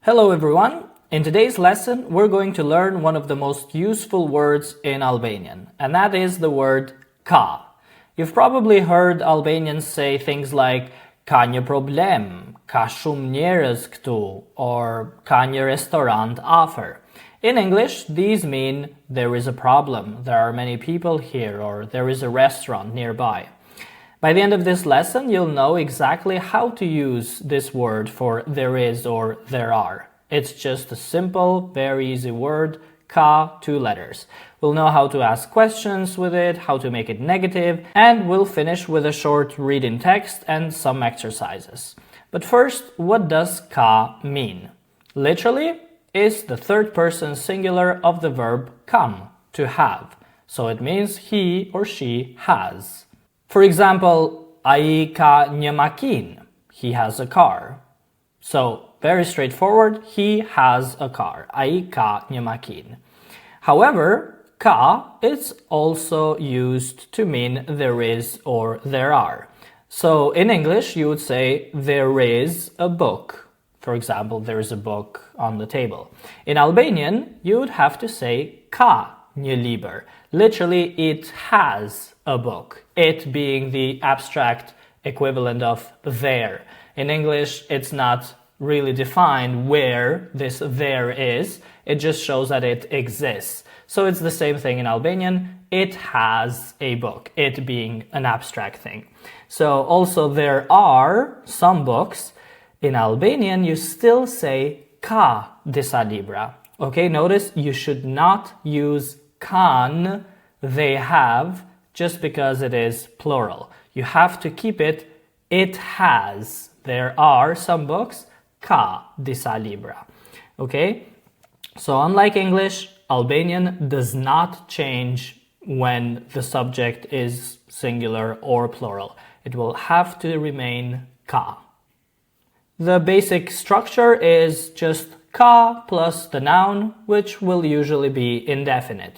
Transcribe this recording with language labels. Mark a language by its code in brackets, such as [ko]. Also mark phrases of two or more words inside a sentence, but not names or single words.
[en] Hello everyone! In today's lesson, we're going to learn one of the most useful words in Albanian, and that is the word ka. You've probably heard Albanians say things like [sq] ka një problem, ka shumë njerëz këtu, [en] or [sq] ka një restorant afër. [en] In English, these mean there is a problem, there are many people here, or there is a restaurant nearby. By the end of this lesson, you'll know exactly how to use this word for there is or there are. It's just a simple, very easy word, ka, 2 letters. We'll know how to ask questions with it, how to make it negative, and we'll finish with a short reading text and some exercises. But first, what does ka mean? Literally, it's the third person singular of the verb kam, to have. So it means he or she has. For example, [sq] ai ka një makinë, [en] he has a car. So, very straightforward, he has a car. [sq] Ai ka një makinë. [en] However, ka is also used to mean there is or there are. So, in English, you would say there is a book. For example, there is a book on the table. In Albanian, you would have to say [sq] ka një libër. [en] Literally, it has a book. It being the abstract equivalent of there. In English, it's not really defined where this there is. It just shows that it exists. So it's the same thing in Albanian. It has a book, it being an abstract thing. So also there are some books. In Albanian, you still say [sq] ka disa libra. [en] Okay, notice you should not use kan, they have, just because it is plural. You have to keep it has. There are some books, [sq] ka disa libra. [en] Okay? So unlike English, Albanian does not change when the subject is singular or plural. It will have to remain ka. The basic structure is just ka plus the noun, which will usually be indefinite.